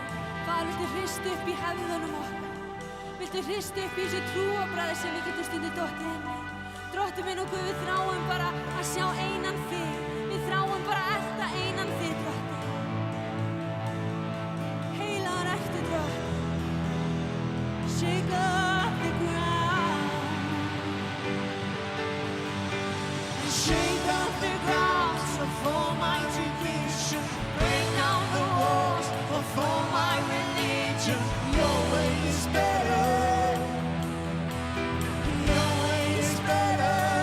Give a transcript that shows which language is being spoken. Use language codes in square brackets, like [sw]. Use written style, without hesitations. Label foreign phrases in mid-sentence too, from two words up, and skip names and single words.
[is] Faðir, viltu hrista upp í hefðunum okkar? Viltu hrista upp í þessu trúarbragði sem við getum stundum dottið inn í? Drottinn minn og Guð, við þráum bara að sjá einan þig. Við þráum bara að elta einan þig, Drottinn. Heilagur ertu, Drottinn. [en] Shake up the ground. Shake up the ground for my tradition. Break down the walls for my religion. Your way is better. Your way is better.